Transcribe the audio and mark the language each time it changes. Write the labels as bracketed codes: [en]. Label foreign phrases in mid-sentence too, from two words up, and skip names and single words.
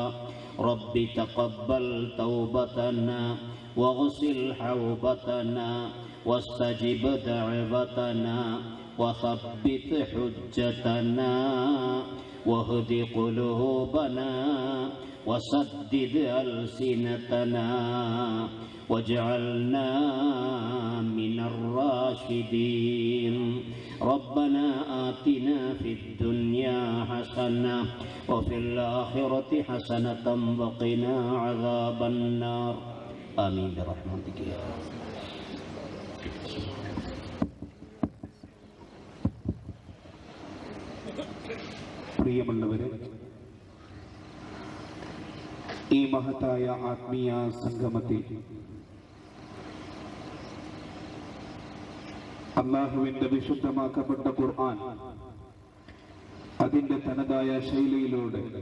[ar] رب تقبل توبتنا واغسل حوبتنا واستجب دعوتنا وثبت حجتنا واهد قلوبنا وسدد ألسنتنا واجعلنا من الراشدين. ربنا آتنا في الدنيا حسنة وفي الآخرة حسنة وقنا عذاب النار. آمين برحمتك يا رب. [ml] പ്രിയമുള്ളവരെ, ഈ മഹത്തായ ആത്മീയ സംഗമത്തിൽ അല്ലാഹുവിന്റെ വിശുദ്ധമാക്കപ്പെട്ട ഖുർആൻ അതിന്റെ തനതായ ശൈലിയിലൂടെ